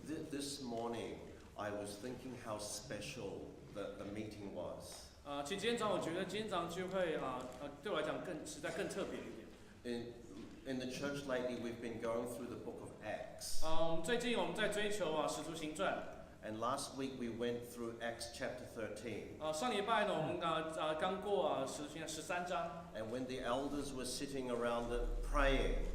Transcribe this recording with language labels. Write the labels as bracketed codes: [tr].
[en] This morning, I was thinking how special the meeting was. [zh] 其实今天早上我觉得今天早上聚会对我来讲实在更特别一点。 [en] In the church lately, we've been going through the book of Acts. [zh] 最近我们在追求使徒行传。 [en] And last week we went through Acts chapter 13. [zh] 上礼拜呢，我们刚过使徒行传13章。 [en] And when the elders were sitting around it praying,